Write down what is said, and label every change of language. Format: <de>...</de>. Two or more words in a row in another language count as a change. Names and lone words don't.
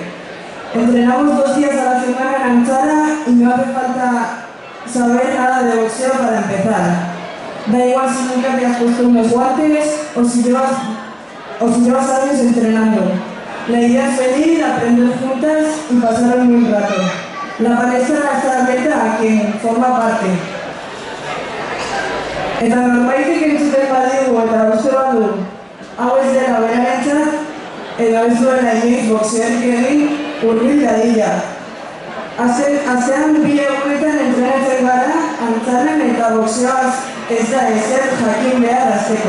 <es>Entrenamos 2 días a la semana en Anchara y no hace falta saber nada de boxeo para empezar. Da igual si nunca te has puesto unos guantes o si llevas años entrenando. La idea es venir, aprender juntas y pasar un buen rato. La palestra está abierta a quien forma parte.</es> <eu>Eta norbaitek entzuten badigu eta uste badu, hau ez dela berarentzat, edo ez duela inoiz boxearik egin, hurbil dadila. Azean 2 egunetan entrenatzen gara, antzaren eta boxeoaz ez da ezer jakin behar azteko.</eu>